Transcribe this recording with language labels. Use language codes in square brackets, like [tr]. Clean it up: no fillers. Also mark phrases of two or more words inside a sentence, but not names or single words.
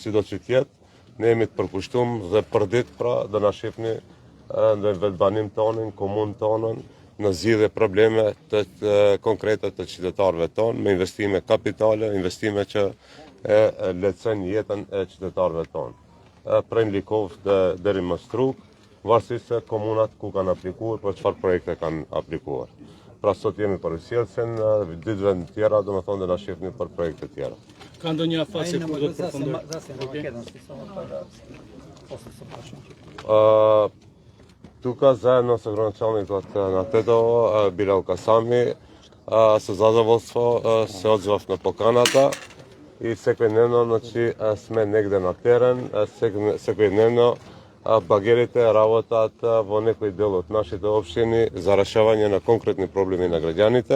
[sq] Sido që tjetë, ne jemi të përkushtuar dhe për ditë pra do na shihni në vendbanim tonën, komunë tonën, në zgjidhje probleme të konkrete të qytetarëve tonë, me investime kapitale, investime që lehtësojnë jetën e qytetarëve tonë. Prej Likovë deri më Struk, varësisht se komunat ku kanë aplikuar, për çfarë projekte kanë aplikuar. Pra sot jemi për ujësillësin, ditëve të tjera do të na shihni për projekte të tjera. Ka ndonjë afat kur do të përfundoj? [mk] Тука заедно со градоначалникот на Тетово, Билал Касами, со задоволство се одзвав на поканата и секојдневно сме негде на терен, секојдневно багерите работат во некој дел од нашите општини за решавање на конкретни проблеми на граѓаните.